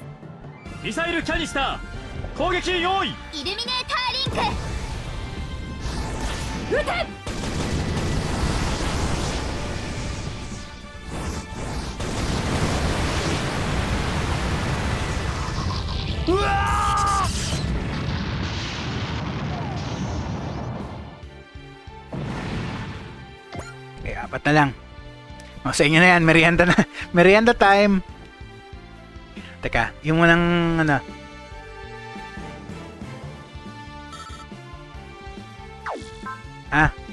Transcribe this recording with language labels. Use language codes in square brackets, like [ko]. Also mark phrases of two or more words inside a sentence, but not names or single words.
[ja] ミサイルキャニスター攻撃用意。イルミネーターリンク。撃て。うわ [tl] Okay, 4 na lang. O, sa inyo na yan. Merienda na. Merienda time. Teka, yung munang ano. Ah.